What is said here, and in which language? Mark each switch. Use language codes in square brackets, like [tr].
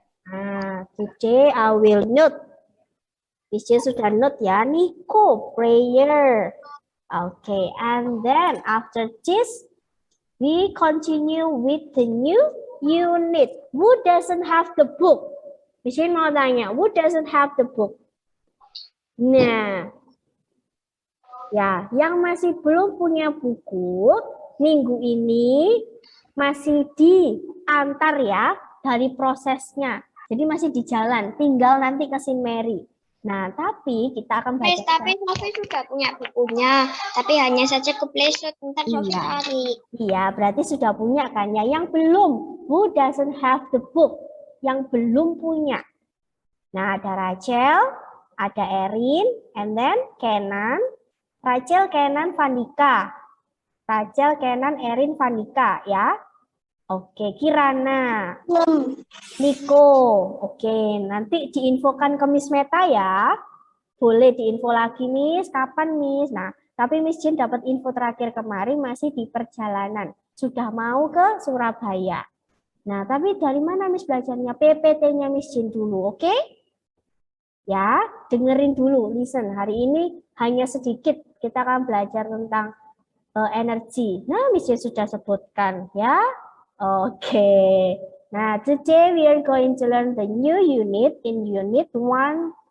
[en] Nah, today I will note. [id] Bisa sudah note ya, [en] Nico, prayer. Okay, and then after this, we continue with the new unit. Who doesn't have the book? [id] Misalnya mau tanya, [en] who doesn't have the book? [id] Nah, ya, yang masih belum punya buku, minggu ini masih diantar ya dari prosesnya. Jadi masih di jalan, tinggal nanti ke St. Mary. Nah, tapi kita akan baca. Tapi Sofi sudah punya bukunya, tapi hanya saja ke Playstore, ntar Sofi cari. Iya, berarti sudah punya kan ya. Yang belum, [en] who doesn't have the book? [id] Yang belum punya. Nah, ada Rachel, ada Erin, and then Kenan, Rachel, Kenan, Vandika. Rachel, Kenan, Erin, Vandika ya. Oke, Kirana. Nico. Oke, nanti diinfokan ke Miss Meta ya. Boleh diinfo lagi, Miss. Kapan, Miss? Nah, tapi Miss Jin dapat info terakhir kemarin masih di perjalanan. Sudah mau ke Surabaya. Nah, tapi dari mana Miss belajarnya? PPT-nya Miss Jin dulu, oke? Ya, dengerin dulu, listen. Hari ini hanya sedikit kita akan belajar tentang energi. Nah, Miss Jin sudah sebutkan ya. Oke. [en] Nah, today we are going to learn the new unit in unit 2.1.